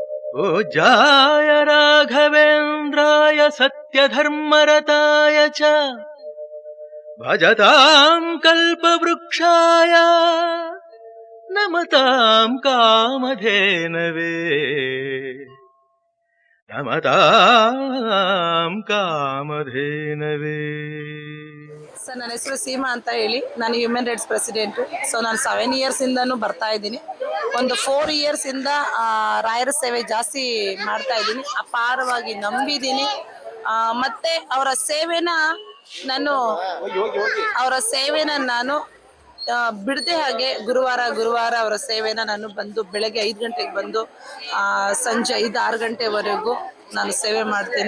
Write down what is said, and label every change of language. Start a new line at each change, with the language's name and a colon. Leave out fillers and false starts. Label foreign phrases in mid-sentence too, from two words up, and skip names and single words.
Sanskrit: पूज्याय राघवेन्द्राय सत्यधर्मरताय च भजतां कल्पवृक्षाय नमतां कामधेनवे नमतां कामधेनवे.
Kannada: ಸರ್, ನನ್ನ ಹೆಸರು ಸೀಮಾ ಅಂತ ಹೇಳಿ. ನಾನು
English: Human Rights President.
Kannada: ಸೊ ನಾನು 7 ಇಯರ್ಸಿಂದನೂ ಬರ್ತಾ ಇದ್ದೀನಿ. ಒಂದು 4 ಇಯರ್ಸಿಂದ ರಾಯರ ಸೇವೆ ಜಾಸ್ತಿ ಮಾಡ್ತಾ ಇದ್ದೀನಿ. ಅಪಾರವಾಗಿ ನಂಬಿದ್ದೀನಿ. ಮತ್ತೆ ಅವರ ಸೇವೆನ ನಾನು ಬಿಡದೆ ಹಾಗೆ ಗುರುವಾರ ಅವರ ಸೇವೆನ ನಾನು ಬಂದು ಬೆಳಗ್ಗೆ 5 ಗಂಟೆಗೆ ಬಂದು ಸಂಜೆ 5-6 ಗಂಟೆವರೆಗೂ ನಾನು ಸೇವೆ ಮಾಡ್ತೇನೆ.